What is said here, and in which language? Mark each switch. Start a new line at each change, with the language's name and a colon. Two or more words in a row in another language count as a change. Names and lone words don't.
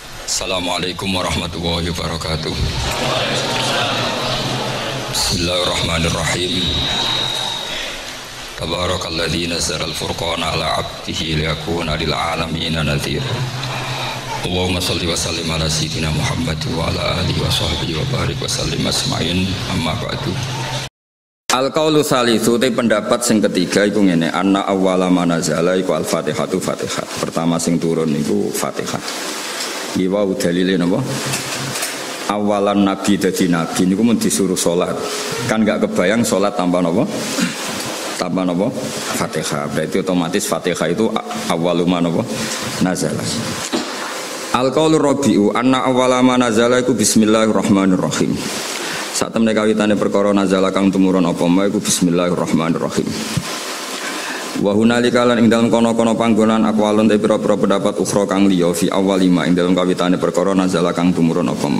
Arabic: السلام عليكم ورحمة الله وبركاته. بسم الله الرحمن الرحيم. تبارك الذي نزل الفرقان على عبده ليكون للعالمين نذيرا. اللهم صل وسلم على سيدنا محمد وعلى آله وصحبه وبارك وسلم أجمعين أما بعد. القول الثالث
Javanese: te pendapat sing ketiga iku ngene,
Arabic: أن أول ما نزل
Javanese: iku al-Fatihatu Fatihah. Pertama sing turun iku Fatihah. Iki wae dalile napa? Awalan nabi dadi nabi niku mun disuruh salat.
Indonesian: Kan enggak kebayang salat tanpa napa? Tanpa napa? Fatihah. Berarti otomatis Fatihah itu awwaluma napa? Nazala.
Arabic: القول الرابع أن أول ما نزل iku بسم الله الرحمن الرحيم.
Javanese: Saat temne kawitane perkara nazala kang tumurun apa ma iku bismillahirrahmanirrahim.
Arabic: وهنالك
Javanese: lan ing dalem kono-kono panggonan aqwalun te pira-pira pendapat ukhra kang liya
Arabic: في أول ما
Javanese: ing dalem kawitane perkara nazala kang tumurun apa ma.